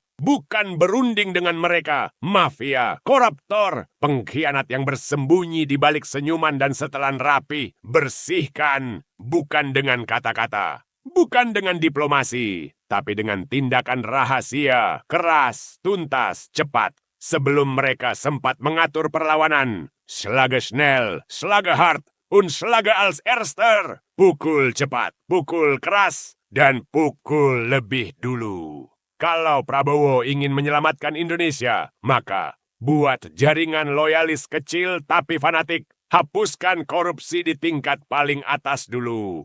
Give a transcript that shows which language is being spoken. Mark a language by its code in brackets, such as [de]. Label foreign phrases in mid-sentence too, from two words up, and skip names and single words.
[id] Bukan berunding dengan mereka, mafia, koruptor, pengkhianat yang bersembunyi di balik senyuman dan setelan rapi. Bersihkan, bukan dengan kata-kata, bukan dengan diplomasi, tapi dengan tindakan rahasia, keras, tuntas, cepat. Sebelum mereka sempat mengatur perlawanan. [de] Schlage schnell, schlage hart, und schlage als erster. [id] Pukul cepat, pukul keras, dan pukul lebih dulu. Kalau Prabowo ingin menyelamatkan Indonesia, maka buat jaringan loyalis kecil tapi fanatik. Hapuskan korupsi di tingkat paling atas dulu.